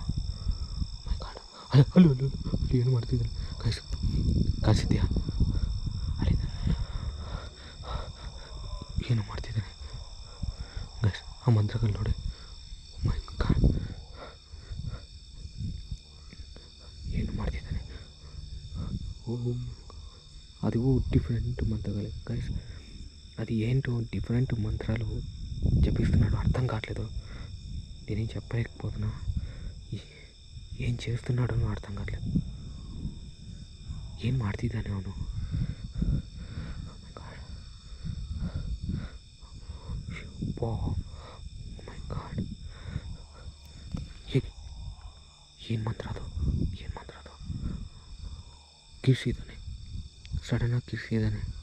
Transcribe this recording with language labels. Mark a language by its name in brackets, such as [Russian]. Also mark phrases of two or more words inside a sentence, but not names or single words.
[English] My God, [Kannada] ಅಲ್ಲೂ ಅಲ್ಲಿ ಏನು ಮಾಡ್ತಿದ್ದಾನೆ ಕಾಣಿಸಿದ್ಯಾ? ಅಲ್ಲಿ ಏನು ಮಾಡ್ತಿದ್ದಾನೆ ಗೈಸ್, ಆ ಮಂತ್ರಗಳು ನೋಡಿ. [English] My God, [Kannada] ಏನು ಮಾಡ್ತಿದ್ದಾನೆ? [Telugu] అది డిఫరెంట్ మంత్రాలు గైస్, అది ఏంటో డిఫరెంట్ మంత్రాలు జపిస్తున్నాడు, అర్థం కావట్లేదు. నేనేం చెప్పలేకపోతున్నా, ఏం చేస్తున్నాడో అర్థం కావట్లేదు. [Kannada] ఏం ಮಾಡ್ತಿದ್ದಾನೆ ಅವನು? [English] My God, [Kannada] ಏನು ಮಂತ್ರ ಅದು? ಏನು ಮಂತ್ರ ಅದು? ಕಿರ್ಸಿದ್ದಾನೆ, ಸಡನ್ನಾಗಿ ಕಿರ್ಸಿದ್ದಾನೆ.